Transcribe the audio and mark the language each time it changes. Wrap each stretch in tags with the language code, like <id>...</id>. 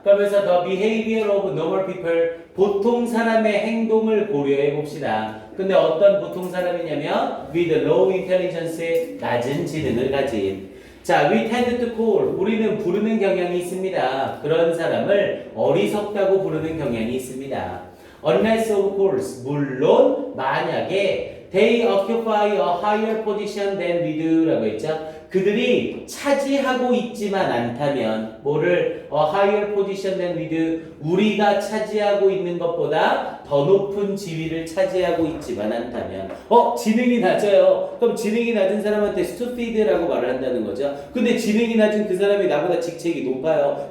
<ko>그러면서</ko> <en>the behavior of normal people,</en> <ko>보통 사람의 행동을 고려해봅시다. 근데 어떤 보통 사람이냐면</ko> <en>with low intelligence,</en> <ko>낮은 지능을 가진.</ko> <en>자, we tend to call.</en> <ko>우리는 부르는 경향이 있습니다. 그런 사람을 어리석다고 부르는 경향이 있습니다.</ko> <en>Unless of course.</en> <ko>물론 만약에</ko> <en>they occupy a higher position than we do 라고 했죠.</en> <ko>그들이 차지하고 있지만 않다면 뭐를</ko> <en>a higher position than we do</en> <ko>우리가 차지하고 있는 것보다 더 높은 지위를 차지하고 있지만 않다면 지능이 낮아요. 그럼 지능이 낮은 사람한테 stupid라고 말을 한다는 거죠. 근데 지능이 낮은 그 사람이 나보다 직책이 높아요.</ko>